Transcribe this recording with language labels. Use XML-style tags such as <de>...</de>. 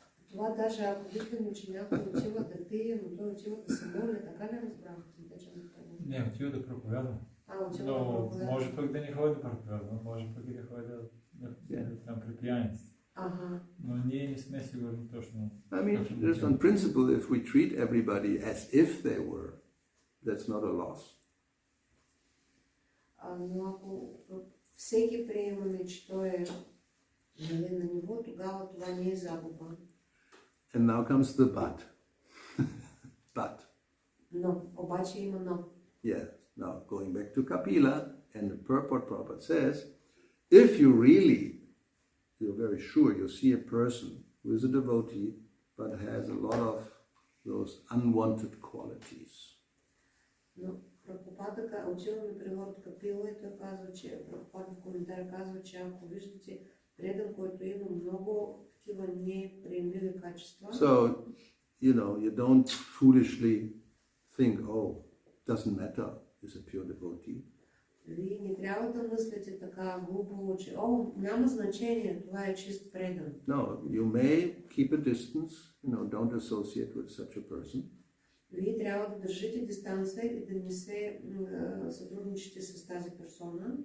<bg>Това даже ако виждаме, че някой отива да пие, но той отива да се моли, така ли разбрахте? Не, отива да проповядва. Но може пък да не ходи да проповядва, може пък и да ходи там при пияници. Но ние не сме сигурни точно.</bg> <en>I mean, just on principle, if we treat everybody as if they were, that's not a loss.</en> <bg>Но ако всеки приемаме, че той е на ниво, тогава това не е загуба.</bg> <en>And now comes the but. But.</en> <bg>Но, обаче има но.</bg> <en>Yeah. Now, going back to Kapila, and the purport Prabhupada says, if you really you're very sure you see a person who is a devotee but has a lot of those unwanted qualities.</en> <bg>Но Прабхупада, училаме превод Капила, и той казва, че Прабхупада в коментар казва, че ако виждате предан, който има много такива неприемливи качества,</bg> <en>So, you don't foolishly think, oh, doesn't matter, is a pure devotee.</en> <bg>вие не трябва да мислите така глупаво, че няма значение, това е чист предан.</bg> <en>No, you may keep a distance, don't associate with such a person.</en> <bg>Вие трябва да държите дистанция и да не се сътрудничите с тази персона.</bg>